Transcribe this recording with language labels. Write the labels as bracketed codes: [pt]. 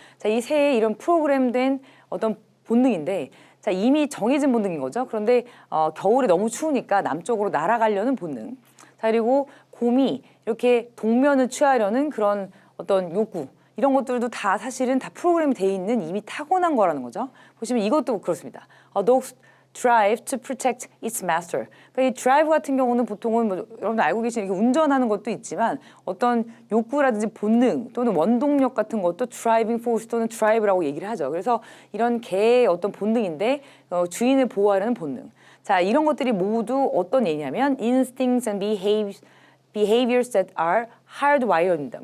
[ko] 자, 이 새의 이런 프로그램된 어떤 본능인데, 자, 이미 정해진 본능인 거죠. 그런데 겨울에 너무 추우니까 남쪽으로 날아가려는 본능. 자, 그리고 곰이 이렇게 동면을 취하려는 그런 어떤 욕구. 이런 것들도 다 사실은 다 프로그램이 돼 있는 이미 타고난 거라는 거죠. 보시면 이것도 그렇습니다. [en] A dog's drive to protect its master. [ko] 그러니까 이 drive 같은 경우는 보통은 뭐 여러분 알고 계시는 이렇게 운전하는 것도 있지만 어떤 욕구라든지 본능 또는 원동력 같은 것도 driving force 또는 drive라고 얘기를 하죠. 그래서 이런 개의 어떤 본능인데 주인을 보호하려는 본능. 자, 이런 것들이 모두 어떤 얘기냐면 instincts and behaviors that are hardwired 입니다.